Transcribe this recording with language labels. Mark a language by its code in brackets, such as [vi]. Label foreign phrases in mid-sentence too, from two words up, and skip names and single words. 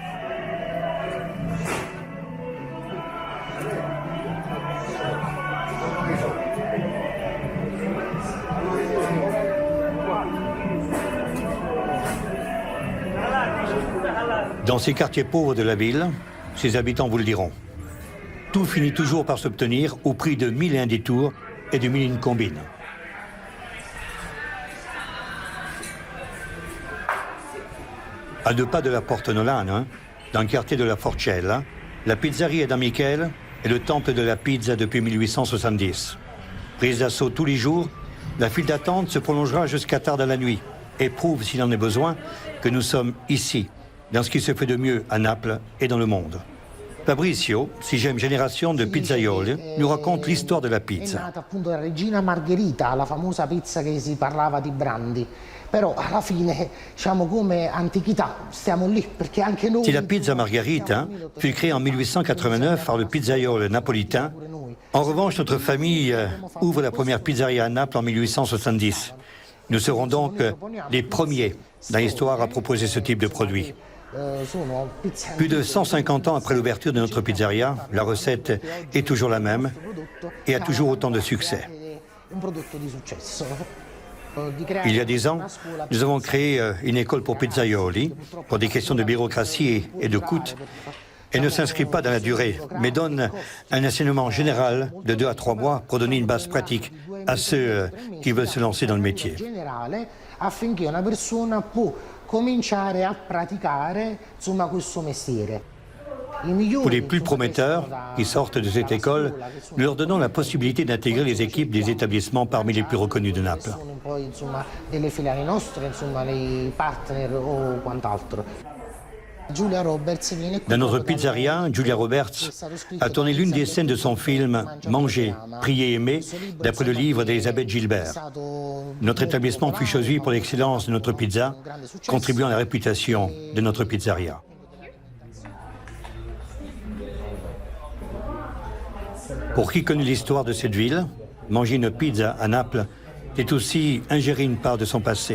[fr] Dans ces quartiers pauvres de la ville, ses habitants vous le diront. Tout finit toujours par s'obtenir au prix de 1001 détours et de 1001 combines. À 2 pas de la Porta Nolana, dans le quartier de la Forcella, la pizzeria da Michele est le temple de la pizza depuis 1870. Prise d'assaut tous les jours, la file d'attente se prolongera jusqu'à tard dans la nuit et prouve, s'il en est besoin, que nous sommes ici, dans ce qui se fait de mieux à Naples et dans le monde. Fabrizio, 6e génération de pizzaioli, nous raconte l'histoire de la È pizza. [it] nata appunto la Regina Margherita, la famosa pizza che si parlava di Brandi. Però alla fine, diciamo come antichità, stiamo lì perché anche noi... [fr] Si la pizza Margherita fut créée en 1889 par le pizzaiolo napolitain, en revanche, notre famille ouvre la première pizzeria à Naples en 1870. Nous serons donc les premiers dans l'histoire à proposer ce type de produit. Plus de 150 ans après l'ouverture de notre pizzeria, la recette est toujours la même et a toujours autant de succès. Il y a 10 ans, nous avons créé une école pour pizzaioli. Pour des questions de bureaucratie et de coût, elle ne s'inscrit pas dans la durée, mais donne un enseignement général de 2 à 3 mois pour donner une base pratique à ceux qui veulent se lancer dans le métier. [it] Affinché una persona può cominciare a praticare insomma questo mestiere. [fr] Pour les plus prometteurs qui sortent de cette école, nous leur donnons la possibilité d'intégrer les équipes des établissements parmi les plus reconnus de Naples. [it] Sono poi insomma delle filiali nostre, insomma dei partner o quant'altro. Julia Roberts viene qui [fr] Dans notre proprio pizzeria, Julia Roberts a tourné l'une des scènes de son film « Manger, prier, aimer » d'après le livre d'Elisabeth Gilbert. Notre établissement fut choisi pour l'excellence de notre pizza, contribuant à la réputation de notre pizzeria. Pour qui connaît l'histoire de cette ville, manger une pizza à Naples, c'est aussi ingérer une part de son passé.